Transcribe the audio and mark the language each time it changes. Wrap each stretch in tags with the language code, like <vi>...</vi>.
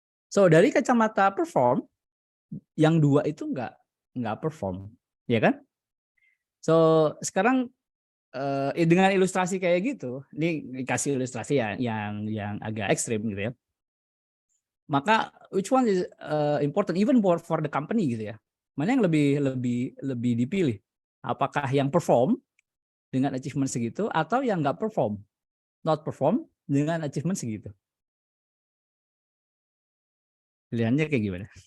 <id>So, dari kacamata perform, yang dua itu nggak perform, ya kan? So, sekarang dengan ilustrasi kayak gitu, ini dikasih ilustrasi yang agak ekstrim gitu ya. Maka</id> <en>which one is important even for the company</en> <id>gitu ya? Mana yang lebih dipilih? Apakah yang perform dengan achievement segitu atau yang nggak perform, not perform dengan achievement segitu? Pilihannya kayak gimana?</id>